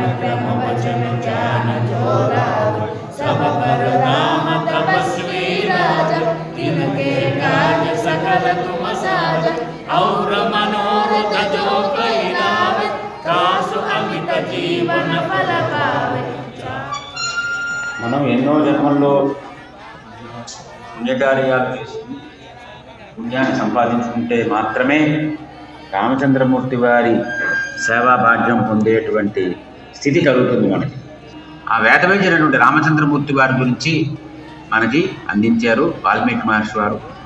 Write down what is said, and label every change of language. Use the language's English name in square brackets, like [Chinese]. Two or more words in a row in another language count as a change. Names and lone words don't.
[Awadhi] क्रम वचन ज्ञान जोरावे सब पर राम तपस्वी राजा तिनके काज सकल तुम साजा और मनोरथ जो कोई लावे कासु अमित जीवन फल पावे। [Telugu] మనం ఎన్నో జన్మల్లో పుణ్యకార్యాలు చేసి పుణ్యాన్ని సంపాదించుకుంటే మాత్రమే రామచంద్రమూర్తి వారి సేవా భాగ్యం పొందేటువంటి స్థితి కలుగుతుంది మనకి. ఆ వేదవేద్యులైనటువంటి రామచంద్రమూర్తి వారి గురించి మనకి అందించారు వాల్మీకి మహర్షి వారు.